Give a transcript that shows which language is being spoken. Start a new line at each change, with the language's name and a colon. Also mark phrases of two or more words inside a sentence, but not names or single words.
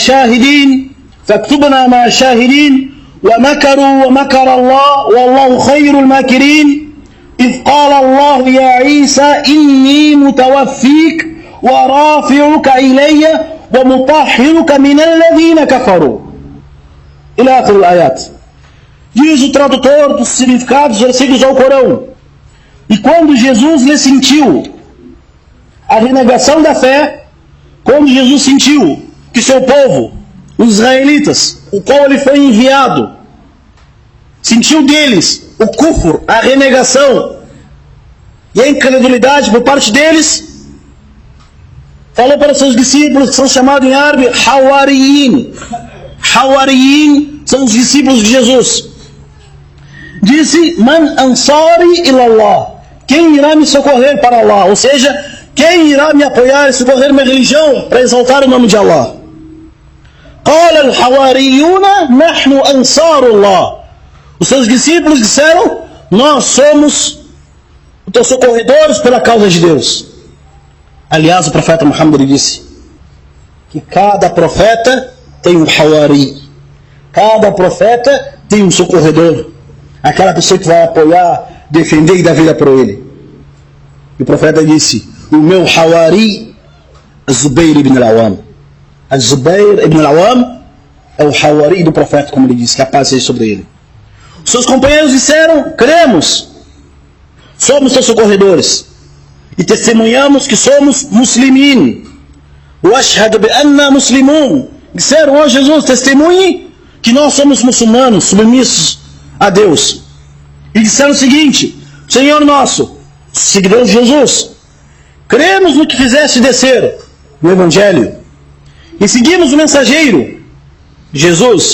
Arabic: مع شاهدين ومكروا ومكر الله والله خير الماكرين إذ قال الله يا عيسى إني متوفيك ورافعك إلي ومطهرك من الذين كفروا إلى آخر الآيات.
Portuguese: Diz o tradutor dos significados dos versículos ao Corão: e quando Jesus lhe sentiu a renegação da fé, quando Jesus sentiu que seu povo, os israelitas, o qual ele foi enviado, sentiu deles o kufr, a renegação e a incredulidade por parte deles, falou para seus discípulos, que são chamados em árabe Hawariyin. Hawariyin são os discípulos de Jesus. Disse:
Arabic: من أنصاري إلى الله,
Portuguese: quem irá me socorrer para Allah? Ou seja, quem irá me apoiar e socorrer minha religião para exaltar o nome de Allah?
Arabic: قال الحواريون نحن أنصار الله.
Portuguese: Os seus discípulos disseram: nós somos os teus socorredores pela causa de Deus. Aliás, o profeta Muhammad disse que cada profeta tem um hawari, cada profeta tem um socorredor, aquela pessoa que vai apoiar, defender e dar vida por ele. E o profeta disse: o meu hawari, Zubair ibn al-Awam. Zubair ibn al-Awam é o hawari do profeta, como ele disse, que a paz seja sobre ele. Os seus companheiros disseram: cremos, somos seus socorredores e testemunhamos que somos muslimin.
Arabic: واشهد بأنا مسلمون.
Portuguese: Disseram: ó Jesus, testemunhe que nós somos muçulmanos, submissos a Deus. E disseram o seguinte: Senhor nosso, seguidores de Jesus, cremos no que fizeste descer no Evangelho e seguimos o mensageiro, Jesus.